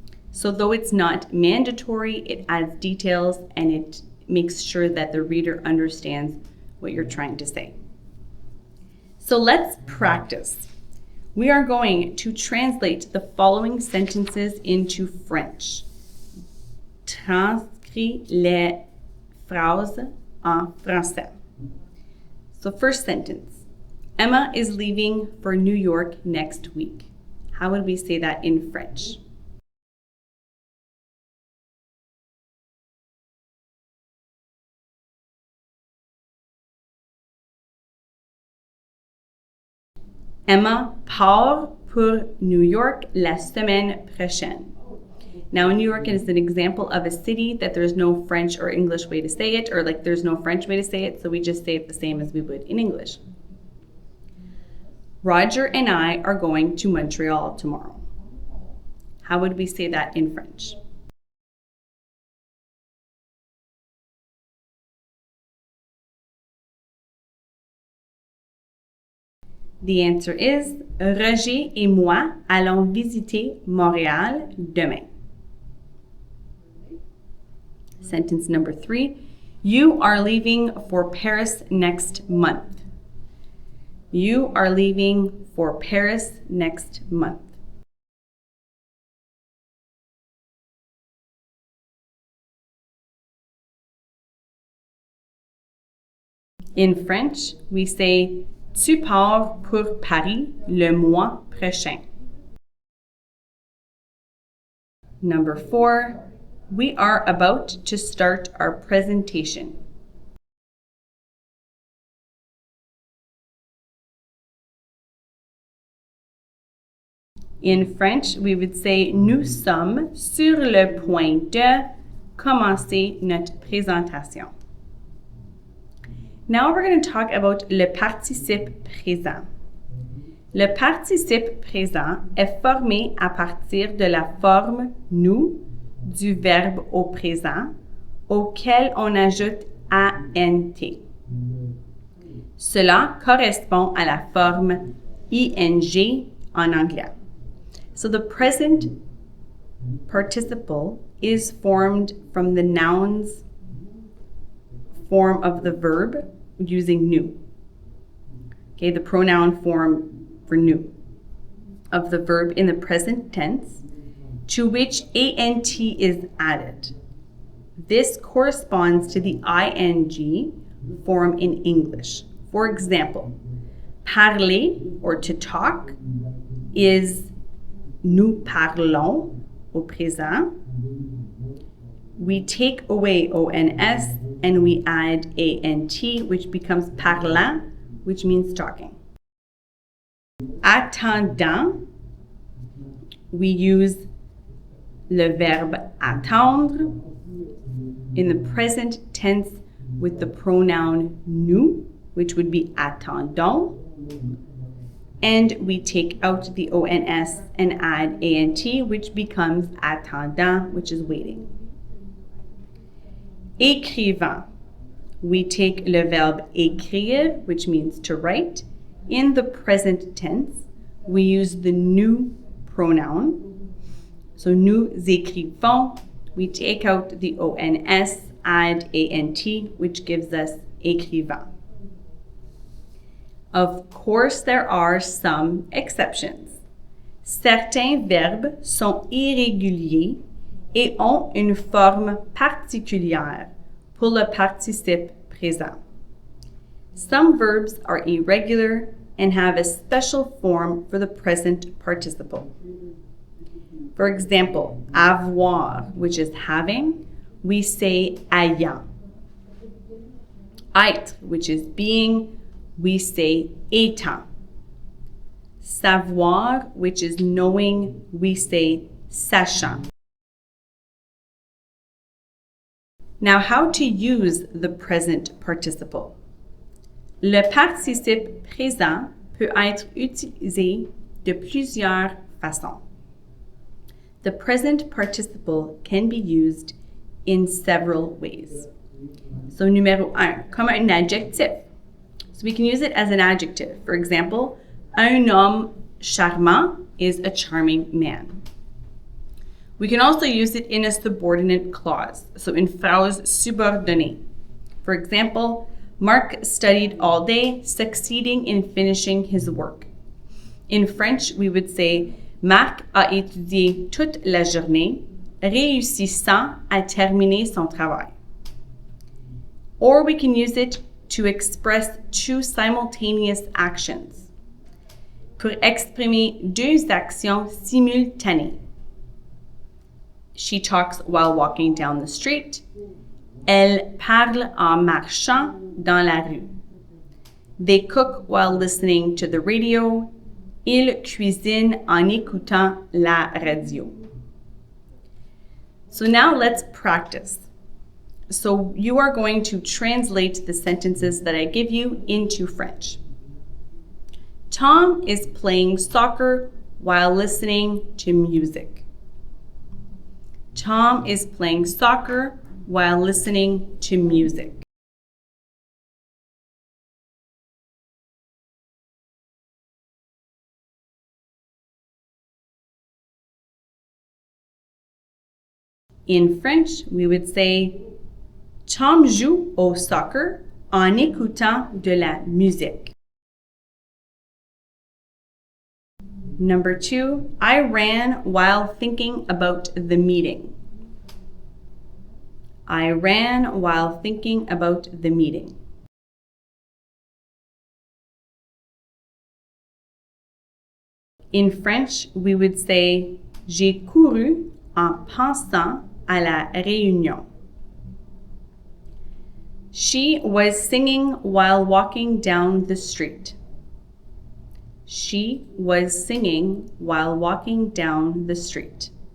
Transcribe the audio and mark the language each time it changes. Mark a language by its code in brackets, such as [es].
[en] So though it's not mandatory, it adds details and it makes sure that the reader understands what you're trying to say. So let's practice. We are going to translate the following sentences into French. [fr] Transcris les phrases en français. [en] So first sentence. Emma is leaving for New York next week. How would we say that in French? [fr] Emma part pour New York la semaine prochaine. [en] Now, New York is an example of a city that there's no French or English way to say it, or like there's no French way to say it, so we just say it the same as we would in English. Roger and I are going to Montreal tomorrow. How would we say that in French? The answer is [fr] Roger et moi allons visiter Montréal demain. [en] Sentence number 3. You are leaving for Paris next month. You are leaving for Paris next month. In French, we say [fr] tu pars pour Paris le mois prochain. [en] Number 4, we are about to start our presentation. In French, we would say [fr] nous sommes sur le point de commencer notre présentation. [en] Now we're going to talk about [fr] le participe présent. Le participe présent est formé à partir de la forme nous du verbe au présent auquel on ajoute ant. Cela correspond à la forme ing en anglais. [en] So the present participle is formed from the noun's form of the verb using nous. Okay, the pronoun form for nous of the verb in the present tense to which ant is added. This corresponds to the ing form in English. For example, parler or to talk is [fr] nous parlons au présent. [en] We take away ons and we add ant, which becomes parlant, which means talking. Attendant, we use [fr] le verbe attendre [en] in the present tense with the pronoun nous, which would be attendons. And we take out the ons and add ant, which becomes attendant, which is waiting. Écrivant, we take [fr] le verbe écrire, [en] which means to write. In the present tense, we use the nous pronoun. So [fr] nous écrivons, [en] we take out the ons, add ant, which gives us écrivant. Of course, there are some exceptions. [fr] Certains verbes sont irréguliers et ont une forme particulière pour le participe présent. [en] Some verbs are irregular and have a special form for the present participle. For example, avoir, which is having, we say ayant. Être, which is being, we say étant. Savoir, which is knowing, we say sachant. Now, how to use the present participle. [fr] Le participe présent peut être utilisé de plusieurs façons. [en] The present participle can be used in several ways. [fr] So, numéro 1, comme un adjectif. [en] So we can use it as an adjective. For example, [fr] un homme charmant [en] is a charming man. We can also use it in a subordinate clause, so in [fr] phrase subordonnée. [en] For example, Mark studied all day, succeeding in finishing his work. In French, we would say, [fr] Marc a étudié toute la journée, réussissant à terminer son travail. [en] Or we can use it to express two simultaneous actions. [fr] Pour exprimer deux actions simultanées. [en] She talks while walking down the street. [fr] Elle parle en marchant dans la rue. [en] They cook while listening to the radio. [fr] Ils cuisinent en écoutant la radio. [en] So now let's practice. So you are going to translate the sentences that I give you into French. Tom is playing soccer while listening to music. Tom is playing soccer while listening to music. In French, we would say, [fr] Tom joue au soccer en écoutant de la musique. [en] Number 2, I ran while thinking about the meeting. I ran while thinking about the meeting. In French, we would say [fr] j'ai couru en pensant à la réunion. [en] She was singing while walking down the street. She was singing while walking down the street.